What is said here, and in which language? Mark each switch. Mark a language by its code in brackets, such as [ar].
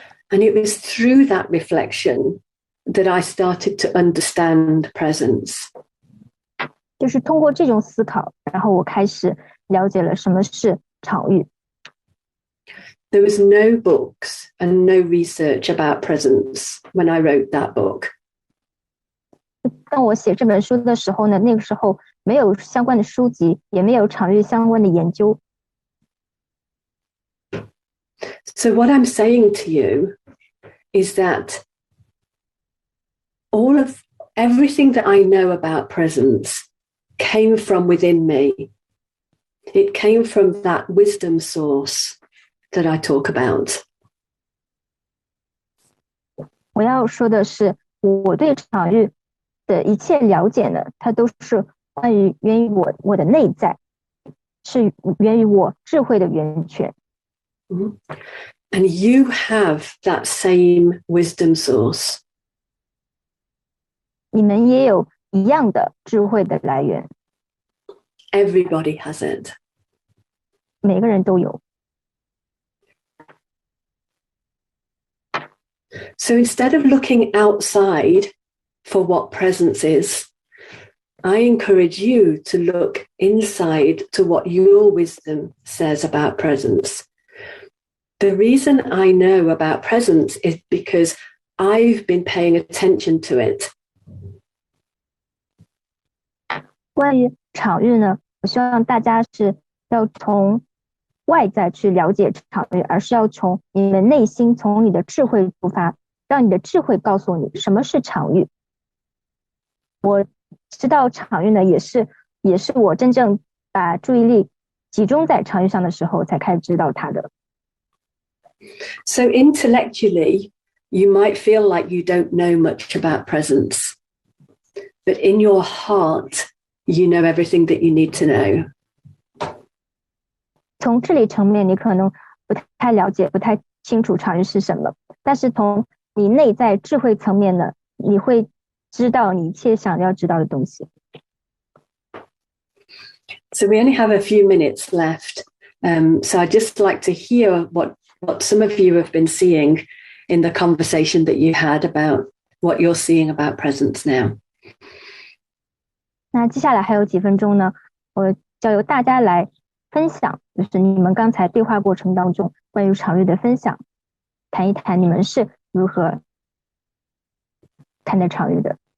[en] And it was through that reflection that I started to understand presence. [zh] 就是通过这种思考，然后我开始了解了什么是场域。 [en] There was no books and no research about presence when I wrote that book. [zh] 当我写这本书的时候呢，那个时候没有相关的书籍，也没有场域相关的研究。 [en] So what I'm saying to you is that everything that I know about presence came from within me. It came from that wisdom source that I talk about. [zh] 我要说的是，我对场域的一切了解呢，它都是源于我的内在，是源于我智慧的源泉。 [en] And you have that same wisdom source. [zh] 你们也有一样的智慧的来源。 [en] Everybody has it. [zh] 每个人都有。 [en] So instead of looking outside for what presence is, I encourage you to look inside to what your wisdom says about presence. The reason I know about presence is because I've been paying attention to it. [zh] 关于场域呢，我希望大家是要从外在去了解场域，而是要从你的内心，从你的智慧出发，让你的智慧告诉你什么是场域。我知道场域呢，也是我真正把注意力集中在场域上的时候才开始知道它的。 [en] So intellectually, you might feel like you don't know much about presence, but in your heart, you know everything that you need to know. [zh] 从智力层面，你可能不太了解、不太清楚场域是什么，但是从你内在智慧层面呢，你会知道你一切想要知道的东西。 [en] So we only have a few minutes left. So I'd just like to hear what some of you have been seeing in the conversation that you had about what you're seeing about presence now. [zh] 那接下来还有几分钟呢，我就由大家来分享，就是你们刚才对话过程当中关于场域的分享，谈一谈你们是如何看待场域的。